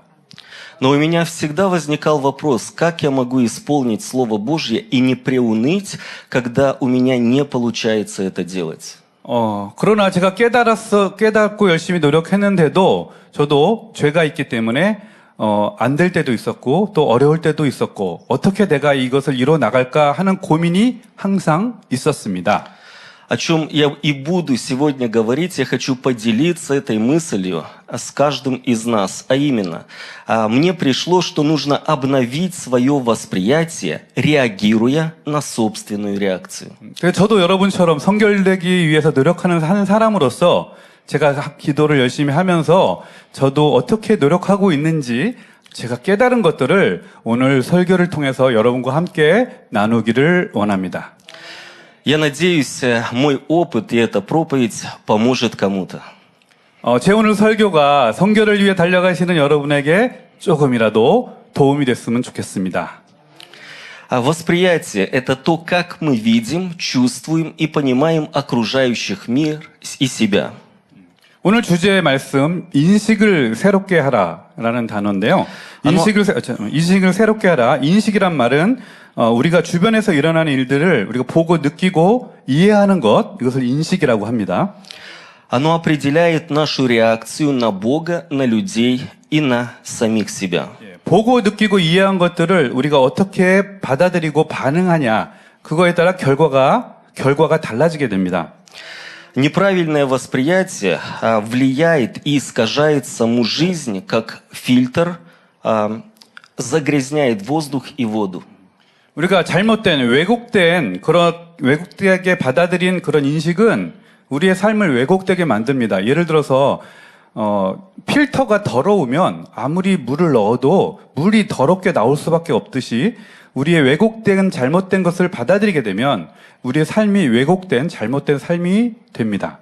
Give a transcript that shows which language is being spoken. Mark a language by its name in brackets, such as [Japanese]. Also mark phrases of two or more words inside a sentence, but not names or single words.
[Russian] Но у меня всегда возникал вопрос, как я могу исполнить Слово Божье и не приуныть, когда у меня не получается это делать. [Korean] 그러나 제가 깨닫고 열심히 노력했는데도 저도 죄가 있기 때문에 안 될 때도 있었고 또 어려울 때도 있었고 어떻게 내가 이것을 이뤄 나갈까 하는 고민이 항상 있었습니다. [Russian] О чем я и буду сегодня говорить, я хочу поделиться этой мыслью с каждым из нас. А именно, мне пришло, что нужно обновить свое восприятие, реагируя на собственную реакцию. [Korean] 그래서 저도 여러분처럼 성결되기 위해서 노력하는 한 사람으로서 제가 기도를 열심히 하면서 저도 어떻게 노력하고 있는지 제가 깨달은 것들을 오늘 설교를 통해서 여러분과 함께 나누기를 원합니다. [Russian] Я надеюсь, мой опыт и эта проповедь поможет кому-то. [Korean] 제 오늘 설교가 성결을 위해 달려가시는 여러분에게 조금이라도 도움이 됐으면 좋겠습니다. [Russian] Восприятие – это то, как мы видим, чувствуем и понимаем окружающих мир и себя. [Korean] 오늘 주제의 말씀 인식을 새롭게 하라라는 단어인데요. 인식을 새롭게 하라. 인식이란 말은 우리가 주변에서 일어나는 일들을 우리가 보고 느끼고 이해하는 것, 이것을 인식이라고 합니다. [Russian] Оно определяет нашу реакцию на Бога, на людей и на самих себя. [Korean] 보고 느끼고 이해한 것들을 우리가 어떻게 받아들이고 반응하냐, 그거에 따라 결과가 달라지게 됩니다. [Russian] Неправильное восприятие влияет и искажает саму жизнь, как фильтр загрязняет воздух и воду. [Korean] 우리가 잘못된, 왜곡되게 받아들인 그런 인식은 우리의 삶을 왜곡되게 만듭니다. 예를 들어서, 필터가 더러우면 아무리 물을 넣어도 물이 더럽게 나올 수밖에 없듯이 우리의 왜곡된, 잘못된 것을 받아들이게 되면 우리의 삶이 왜곡된, 잘못된 삶이 됩니다.